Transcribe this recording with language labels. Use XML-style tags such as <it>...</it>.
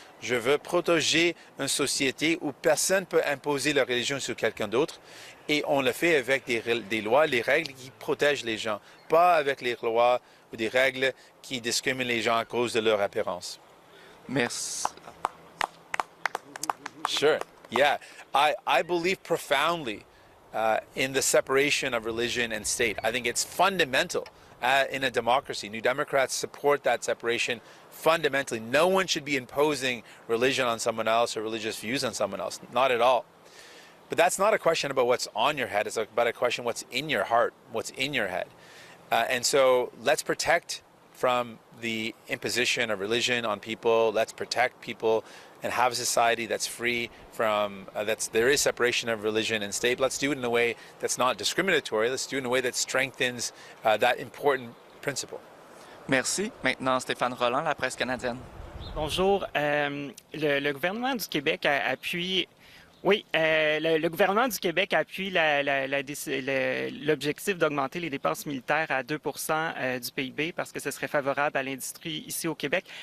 <fr>Je veux protéger une société où personne ne peut imposer la religion sur quelqu'un d'autre. Et on le fait avec des lois, les règles qui protègent les gens, pas avec les lois ou des règles qui discriminent les gens à cause de leur apparence. Merci.</fr> <en>Sure. Yeah. I believe profoundly in the separation of religion and state. I think it's fundamental in a democracy. New Democrats support that separation fundamentally. No one should be imposing religion on someone else or religious views on someone else. Not at all. But that's not a question about what's on your head. It's about a question what's in your heart, what's in your head. And so let's protect from the imposition of religion on people. Let's protect people and have a society that's free from, there is separation of religion and state. Let's do it in a way that's not discriminatory. Let's do it in a way that strengthens that important principle.</en> <fr>Merci. Maintenant, Stéphane Rolland, la presse canadienne. Bonjour. Le gouvernement du Québec appuie... Oui, le gouvernement du Québec appuie l'objectif d'augmenter les dépenses militaires à 2 du PIB parce que ce serait favorable à l'industrie ici au Québec.</fr>